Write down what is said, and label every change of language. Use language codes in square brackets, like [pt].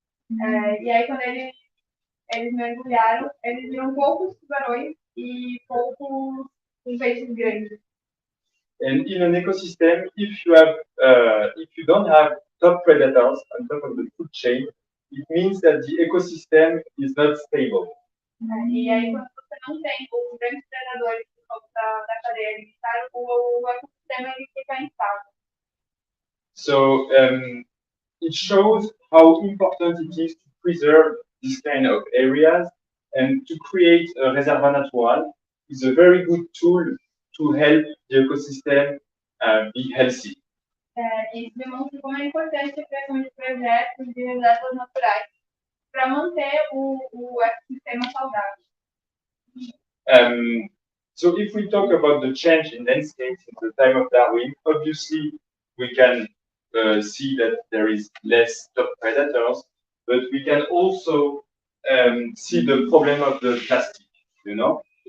[pt] E aí, quando eles mergulharam, eles viram poucos tubarões e poucos peixes grandes. [en] And in an ecosystem, if you don't have top predators on top of the food chain, it means that the ecosystem is not stable. [pt] E aí, quando você não tem os grandes predadores da cadeia alimentar, o ecossistema ele fica instável. [en] So it shows how important it is to preserve this kind of areas, and to create a reserva natural is a very good tool to help the ecosystem be healthy. [pt] Isso demonstra como é importante a criação de projetos de reservas naturais para manter o ecossistema saudável. [en] So if we talk about the change in landscape since the time of Darwin, obviously we can see that there is less top predators, but we can also see the problem of the plastic, you know.